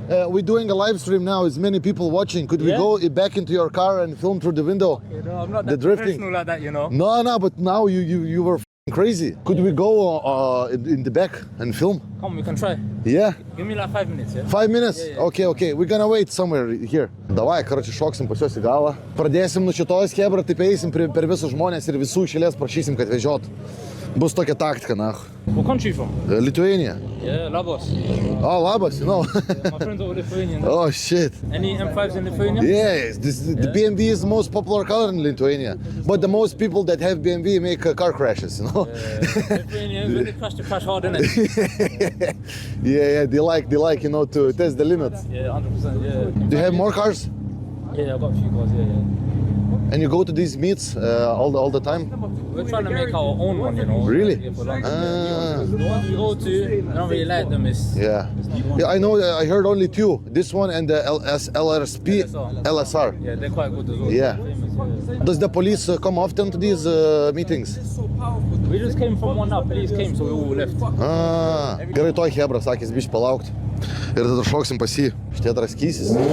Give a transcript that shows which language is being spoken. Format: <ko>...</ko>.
<en>We're doing a live stream now. There's many people watching. Could we go back into your car and film through the window? No, I'm not The that drifting. professional like that, you know. No, but now you were crazy. Could we go in the back and film? Come, we can try. Yeah? Give me like 5 minutes, yeah? 5 minutes? Yeah. Okay. We're gonna wait somewhere here.</en> <lt>Davai, karoči, šoksim pas juos į galą. Pradėsim nuo šitos chebra, taip eisim per visus žmonės ir visų iš eilės prašysim, kad vežiot. Bus tokia taktika, na.</lt> <en>What country you from? Lithuania. Yeah, Labos. Oh, labas, you know. My friends are Lithuanian. Oh, shit. Any M5s in Lithuania? Yes, the BMW is the most popular color in Lithuania. But the most people that have BMW make car crashes, you know. Lithuanians, when they crash hard, innit? Yeah, they like, you know, to test the limits. Yeah, 100%, yeah. Do you have more cars? Yeah, I've got a few cars, yeah. And you go to these meets all the time? We're trying to make our own one, you know. Really? Yeah, for long. Ah. The ones we go to, I don't really like them. Yeah, I know. I heard only two. This one and the LRSP, LSR. Yeah, they're quite good as well. Yeah. Famous, yeah. Does the police come often to these meetings? We just came from one now, police came, so we all left.</en> <lt>Gerai, toj hebra sakys, bišķi palaukti. Ir tada šoksim pas jį. Šitie draskysis.</lt>